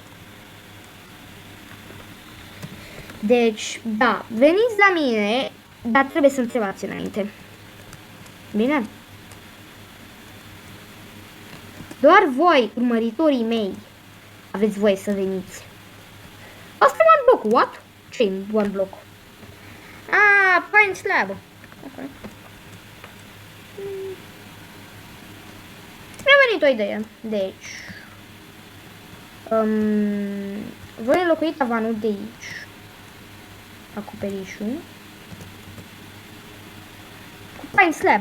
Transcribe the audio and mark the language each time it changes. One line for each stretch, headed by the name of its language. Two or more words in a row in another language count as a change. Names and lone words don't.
Romanian: Deci, da, veniți la mine, dar trebuie să întrebați înainte. Bine? Doar voi, urmăritorii mei, aveți voie să veniți. Asta e
English: one block. What?
Romanian: Ce e
English: one block? Ah, pine slab. Ok.
Romanian: Mi-a venit o idee. Deci, voi înlocui tavanul de aici. Acoperișul cu
English: pine slab.